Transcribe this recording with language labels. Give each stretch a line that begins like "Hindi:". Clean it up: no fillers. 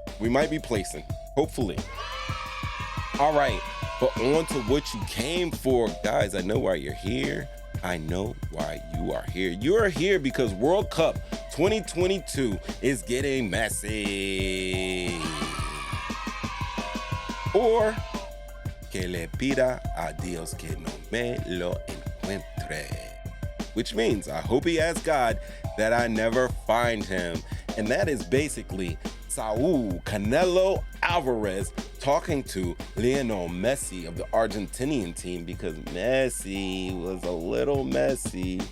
English: We might be placing, hopefully. All right, but on to what you came for. Guys, I know why you're here. I know why you are here. You are here because World Cup 2022 is getting messy.
Spanish: Or que le pida a Dios que no me lo encuentre.
English: Which means I hope he asks God that I never find him. And that is basically Saul Canelo Alvarez talking to Lionel Messi of the Argentinian team, because Messi was a little messy.